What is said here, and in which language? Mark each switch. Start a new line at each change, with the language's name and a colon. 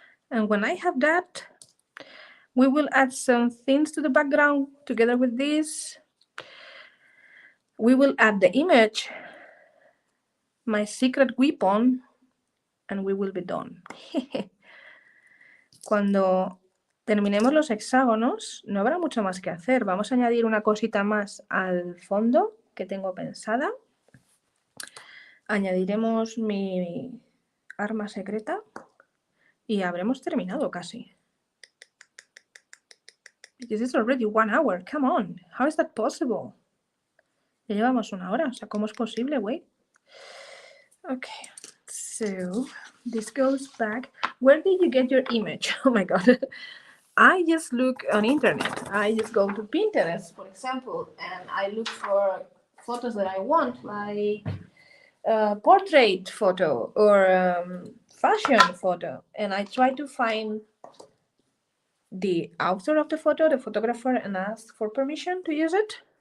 English: And when I have that, we will add some things to the background together with this. We will add the image, my secret weapon, and we will be done.
Spanish: Cuando terminemos los hexágonos, no habrá mucho más que hacer. Vamos a añadir una cosita más al fondo que tengo pensada. Añadiremos mi arma secreta y habremos terminado casi.
English: Because it's already 1 hour. Come on. How is that possible?
Spanish: Ya llevamos 1 hora. O sea, ¿cómo es posible, güey?
English: Okay. So, this goes back. Where did you get your image? Oh my god. I just look on internet. I just go to Pinterest, for example, and I look for photos that I want, like portrait photo or fashion photo, and I try to find the author of the photo, the photographer, and ask for permission to use it.